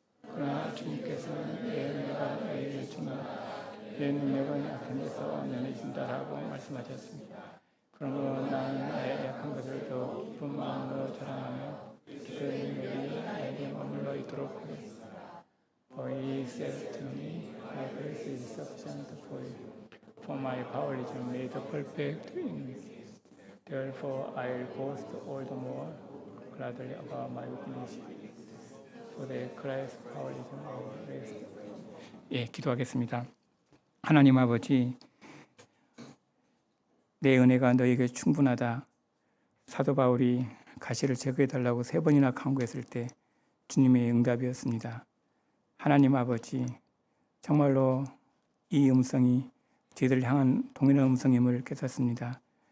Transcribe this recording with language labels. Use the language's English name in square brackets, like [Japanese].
[Korean] 그러나 주님께서는 내 은혜가 너희를 주나 내 능력은 약한 데서 완전해진다라고 말씀하셨습니다. 그러므로 나는 나의 약한 것을 더 기쁜 마음으로 자랑하며 그의 능력이 나에게 머물러 있도록 하겠습니다. [English] For he said to me, my grace is sufficient for you, for my power is made perfect in weakness. Therefore I will boast all the more gladly about my weakness, so that Christ's power is made rest. [Korean] 예, 기도하겠습니다. 하나님 아버지, 내 은혜가 너에게 충분하다. 사도 바울이 가시를 제거해달라고 3번이나 간구했을 때 주님의 응답이었습니다. 하나님 아버지, 정말로 이 음성이 저희들을 향한 동일한 음성임을 깨닫습니다.